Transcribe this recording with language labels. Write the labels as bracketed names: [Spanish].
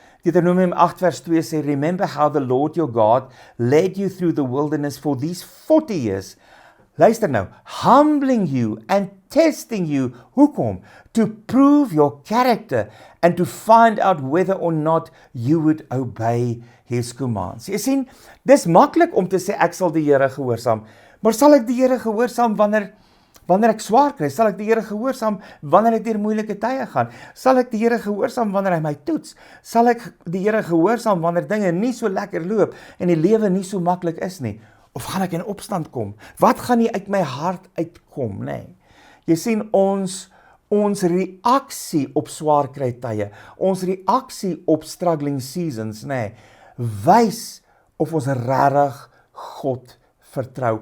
[Afrikaans] Deuteronomium 8 vers 2 sê, [English] "Remember how the Lord your God led you through the wilderness for these 40 years. [Afrikaans] Luister nou, [English] humbling you and testing you, [Afrikaans] hoekom? [English] To prove your character and to find out whether or not you would obey his commands." [Afrikaans] Jy sien, dis maklik om te sê ek sal die Here gehoorsaam, maar sal ek die Here gehoorsaam wanneer ek swaar kry? Sal ek die Here gehoorsaam wanneer ek deur moeilike tye gaan? Sal ek die Here gehoorsaam wanneer hy my toets? Sal ek die Here gehoorsaam wanneer dinge nie so lekker loop en die lewe nie so maklik is nie? Of gaan ek in opstand kom? Wat gaan nie uit my hart uitkom, nê? Jy sien, ons reaksie op swaar kry tye, ons reaksie op [English] struggling seasons, [Afrikaans] nê, wys of ons regtig God vertrou.